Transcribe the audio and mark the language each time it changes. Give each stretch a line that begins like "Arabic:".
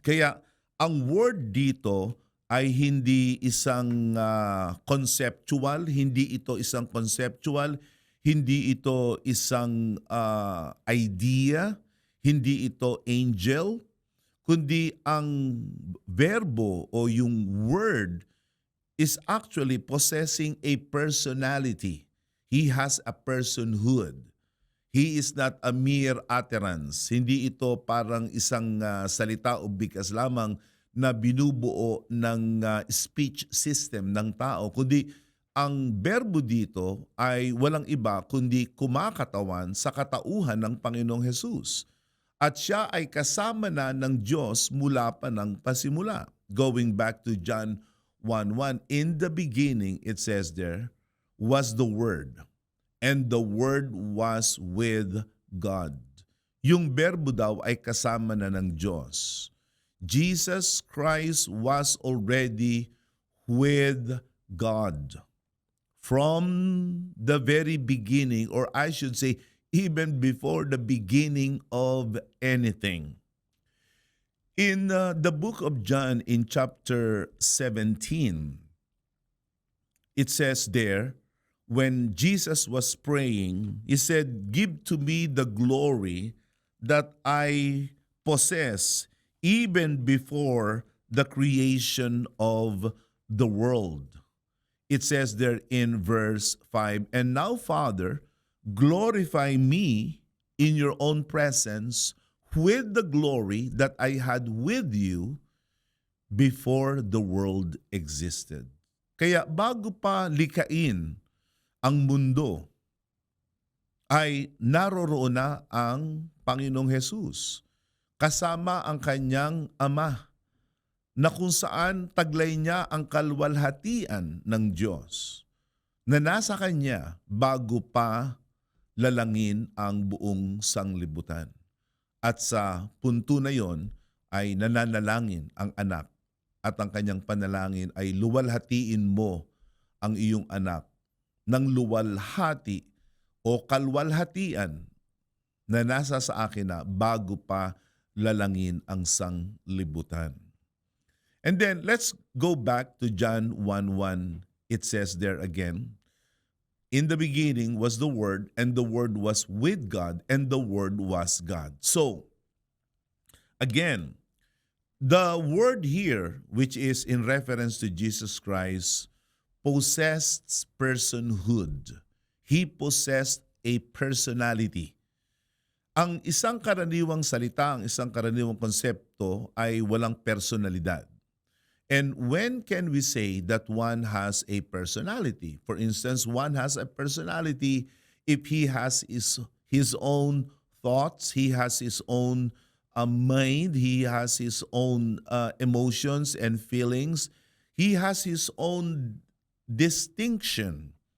Filipino: Kaya ang word dito ay hindi isang conceptual, hindi ito isang conceptual, hindi ito isang idea, hindi ito angel, kundi ang verbo o yung word
English: is actually possessing a personality. He has a personhood. He is not a mere utterance.
Filipino: Hindi ito parang isang salita o bigkas lamang na binubuo ng speech system ng tao, kundi ang berbo dito ay walang iba kundi kumakatawan sa katauhan ng Panginoong Hesus. At siya ay kasama na ng Diyos mula pa ng pasimula.
English: Going back to John 1:1, in the beginning, it says there, was the Word, and the Word was with God.
Filipino: Yung berbo daw ay kasama na ng Diyos.
English: Jesus Christ was already with God from the very beginning, or I should say, even before the beginning of anything. In the book of John, in chapter 17, it says there, when Jesus was praying, he said, "Give to me the glory that I possess even before the creation of the world." It says there in verse 5, "And now, Father, glorify me in your own presence with the glory that I had with you before the world existed."
Filipino: Kaya bago pa likain ang mundo, ay naroroon na ang Panginoong Hesus kasama ang kanyang Ama, na kung saan taglay niya ang kalwalhatian ng Diyos na nasa kanya bago pa lalangin ang buong sanglibutan. At sa punto na yon ay nananalangin ang anak at ang kanyang panalangin ay, luwalhatiin mo ang iyong anak ng luwalhati o kalwalhatian na nasa sa akin na bago pa lalangin ang sanglibutan.
English: And then let's go back to John 1:1. It says there again, in the beginning was the Word, and the Word was with God, and the Word was God. So, again, the word here, which is in reference to Jesus Christ, possessed personhood. He possessed a personality.
Filipino: Ang isang karaniwang salita, ang isang karaniwang konsepto ay walang personalidad.
English: And when can we say that one has a personality? For instance, one has a personality if he has his own thoughts, he has his own mind, he has his own emotions and feelings, he has his own distinction.